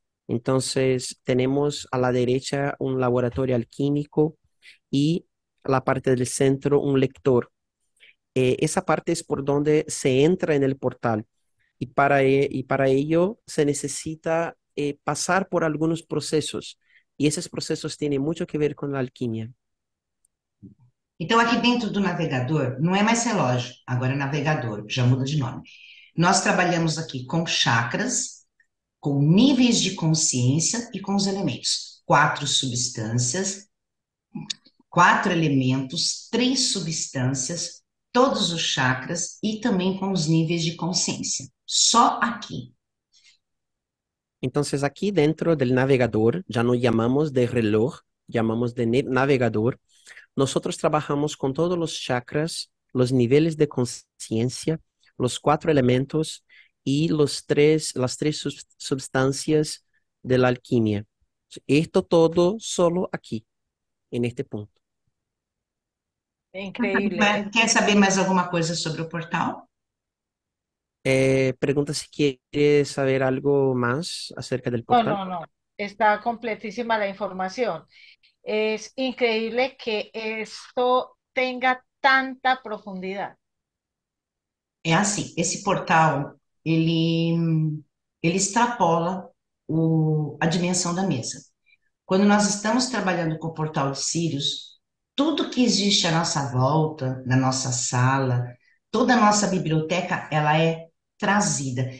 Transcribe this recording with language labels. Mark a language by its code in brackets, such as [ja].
[es] Entonces, tenemos a la derecha un laboratorio alquímico y a la parte del centro un lector. Esa parte es por donde se entra en el portal y para ello se necesita pasar por algunos procesos y esos procesos tienen mucho que ver con la alquimia. [pt] Então, aqui dentro do navegador, não é mais relógio, agora é navegador, já muda de nome. Nós trabalhamos aqui com chakras, com níveis de consciência e com os elementos. Quatro substâncias, quatro elementos, três substâncias, todos os chakras e também com os níveis de consciência. Só aqui. [es] Entonces aquí dentro del navegador, ya no llamamos de reloj, llamamos de navegador. Nosotros trabajamos con todos los chakras, los niveles de conciencia, los cuatro elementos y las tres sustancias de la alquimia. Esto todo solo aquí, en este punto. Increíble. [pt] Quer saber mais alguma coisa sobre o portal? [es] Pregunta si quieres saber algo más acerca del No, portal. no, no. Está completísima la información. Es increíble que esto tenga tanta profundidad. [pt] É assim, esse portal, ele extrapola a dimensão da mesa. Quando nós estamos trabalhando com o portal de Sirius, tudo que existe à nossa volta, na nossa sala, toda a nossa biblioteca, ela é trazida.